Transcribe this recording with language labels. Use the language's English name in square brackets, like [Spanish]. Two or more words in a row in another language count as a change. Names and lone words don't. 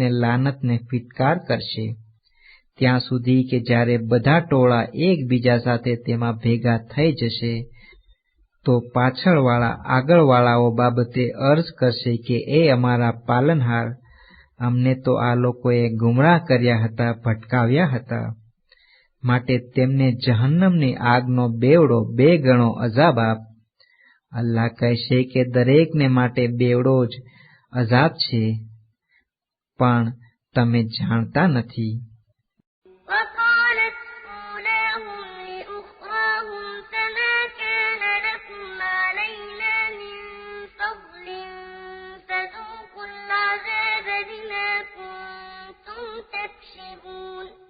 [Gujarati] લાનતને ફિટકાર કરશે ત્યાં સુધી કે જ્યારે બધા ટોળા એકબીજા સાથે તેમાં ભેગા થઈ જશે તો પાછળવાળા આગળવાળાઓ બાબતે અર્જ કરશે કે એ અમારા પાલનહાર, અમને તો આ લોકોએ ગુમરાહ કર્યા હતા, ભટકાવ્યા હતા, માટે તેમને જહન્નમની આગનો બેવડો 2 ગણો અઝાબ આપ. અલ્લાહ કહેશે કે દરેકને માટે બેવડો જ અઝાબ છે, પણ તમે જાણતા નથી. [Arabic] وقالت أولاهم لأخراهم فما كان لكم علينا من فضل فذوقوا العذاب بما كنتم تكسبون.